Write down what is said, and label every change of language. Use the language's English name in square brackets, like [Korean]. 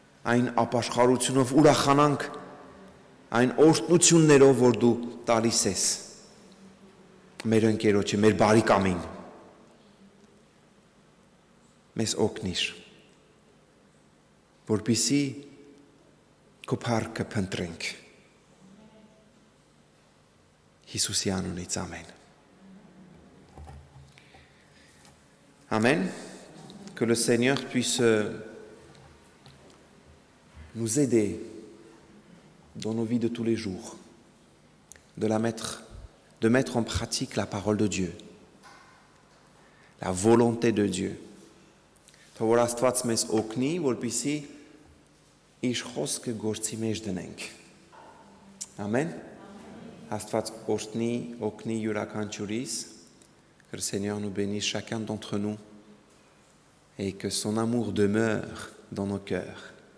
[Armenian] այն ապաշխարությունով, ուրախանանք այն օրհնություններով, որ դու տալիս ես մեր ընկերոջը, մեր բարեկամին։ Մեզ օգնիր, որպեսզի քո փառքը փնտրենք։ Հիսուսի անունից ամեն։ Amen. [French] Que le Seigneur puisse nous aider dans nos vies de tous les jours, de mettre en pratique la parole de Dieu, la volonté de Dieu. [Armenian] Թող Աստված մեզ օգնի, որպեսզի իր խոսքը գործի մեջ դնենք։ Amen. Աստված օգնի յուրաքանչյուրիս. [French] Que le Seigneur nous bénisse chacun d'entre nous et que son amour demeure dans nos cœurs.